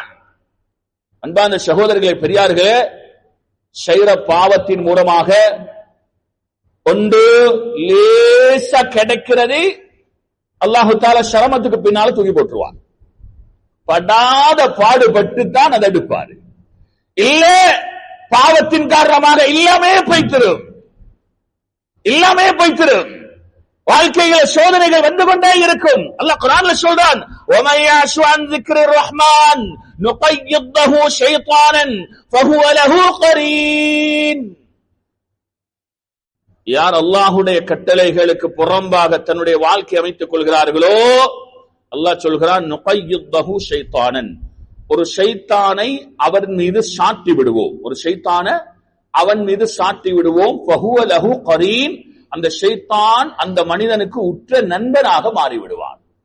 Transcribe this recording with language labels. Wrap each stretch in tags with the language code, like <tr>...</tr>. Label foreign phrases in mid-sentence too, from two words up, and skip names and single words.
<ta>அன்பான சகோதரர்களே, பெரியார்களே, செய்கிற பாவத்தின் மூலமாக ஒன்று லேசா கிடைக்கிறது,</ta> <ar>الله تعالى</ar> <ta>சிரமத்துக்கு பின்னால தூக்கி போட்டுருவான். படாத பாடுபட்டு தான் அதை எடுப்பாரு. இல்ல பாவத்தின் காரணமாக இல்லாமே போய்த்திரும். வாழ்க்கையில சோதனைகள் வந்து கொண்டே இருக்கும். அல்லாஹ் குர்ஆன்ல சொல்றான்,</ta> <ar>وَمَن يَعْشُ عَن ذِكْرِ الرَّحْمَنِ نُقَيِّضْ لَهُ شَيْطَانًا فَهُوَ لَهُ قَرِينٌ.</ar> <ta>யார் அல்லாஹ்வுடைய கட்டளைகளுக்கு புறம்பாக தன்னுடைய வாழ்க்கை அமைத்துக் கொள்கிறார்களோ, அல்லாஹ் சொல்கிறான்,</ta> <ar>نقيض له شيطانا,</ar> <ta>ஒரு ஷைத்தானை அவன் மீது சாட்டி விடுவோம்.</ta> <ar>فهو له قرين,</ar> <ta>அந்த ஷைத்தான் அந்த மனிதனுக்கு உற்ற நண்பனாக மாறிவிடுவான்.</ta>